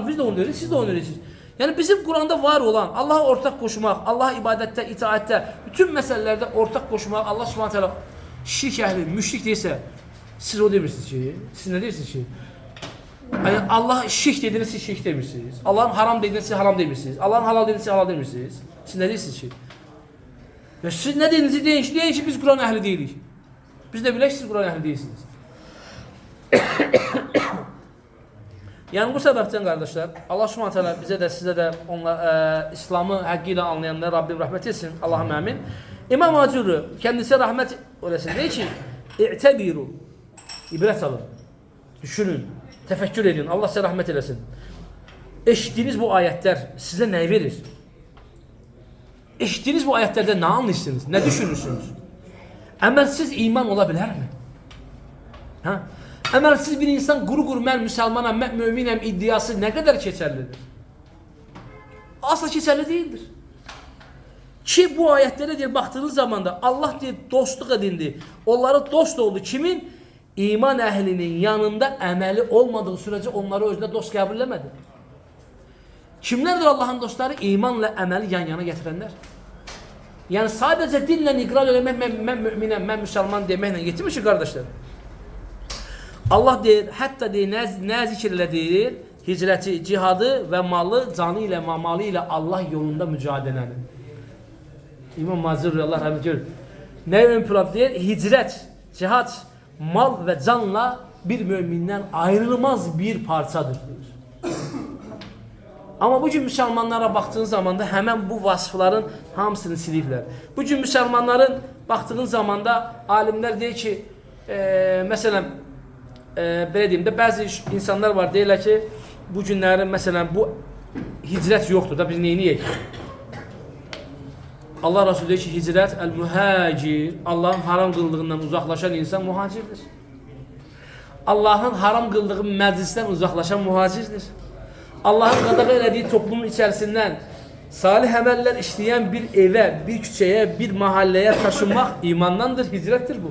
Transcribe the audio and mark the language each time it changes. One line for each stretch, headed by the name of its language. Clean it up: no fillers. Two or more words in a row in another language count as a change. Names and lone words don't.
Azerbaijani: Biz də onu deyirik, siz də onu deyirsiniz. Yəni bizim Quranda var olan Allah'a ortaq qoşmaq, Allah'a ibadətdə, itaətdə, bütün məsələlərdə ortaq qoşmaq, Allah Subhanahu taala şirk əhli, müşrik deyirsə, siz o demirsiniz ki, siz nə deyirsiniz ki? Yəni Allah şirk dediniz, siz şirk demirsiniz. Allah'ın haram dediniz, siz haram demirsiniz. Allah'ın halal dediniz, siz halal demirsiniz. Siz nə deyirsiniz ki?
Turkish: Ya siz ne dediğinizi deyin ki biz Kur'an ehli değiliz. Biz de bilək siz Kur'an ehli değilsiniz. Yani bu sebepten kardeşler Allah Subhanahu teala bize de size de İslam'ı hakkıyla anlayanlara Rabbim rahmet etsin. Allah'ım amin. İmam Acuri kendisi rahmet eylesin. Diyor ki İ'tebiru, ibret alın. Düşünün. Tefekkür edin. Allah size rahmet eylesin. Eşittiğiniz bu ayetler size ne verir? Eşittiğiniz bu ayetlerde ne anlıyorsunuz? Ne düşünürsünüz? Əməlsiz iman olabilir mi? Ha?
Azerbaijani: Əməlsiz bir insan quru mən müsəlmanam, mən müminəm iddiası
Turkish: ne kadar keçerlidir? Asla keçerli değildir. Ki bu ayetlere diye baktığınız zaman da Allah diye dostluk edindi. Onları dost oldu. Kimin?
Azerbaijani: İman əhlinin yanında əməli olmadığı sürece onları özünə dost qəbul eləmədi.
Turkish: Kimlerdir Allah'ın dostları? İmanla əməli yan yana getirenler.
Azerbaijani: Yani sadece dinle ikrar eləmək, mən müminəm, mən müsəlman deməklə yetirmiş ki kardeşler. Allah deyir, hətta deyir, nə zikr elədir? Hicrəti, cihadı ve malı, canı ile, mamalı ile Allah yolunda mücadeləni. İmam Mazur Allah rahmet eylesin. Ne ön plan deyir? Hicrət, cihad, mal ve canla bir mümindən ayrılmaz bir parçadır.
Turkish: Ama bugün Müslümanlara baktığın zaman da hemen bu vasıfların
Azerbaijani: hamısını siliblər. Bugün Müslümanların baktığın zaman da alimler deyir ki, mesela belə deyim də bazı insanlar var deyirlər ki, bu günlərin mesela bu hicrət yoxdur da biz neyniyək?
Turkish: Allah Resulü deyir ki, hicrət el-muhacir, Allah'ın haram kıldığından uzaklaşan insan muhacirdir. Allah'ın haram kıldığı meclisten uzaklaşan muhacirdir.
Azerbaijani: Allah'ın qadağa elədiyi toplumun içerisinden salih əməllər işleyen bir eve, bir küçeye, bir mahalleye taşınmak imandandır, hicrettir bu.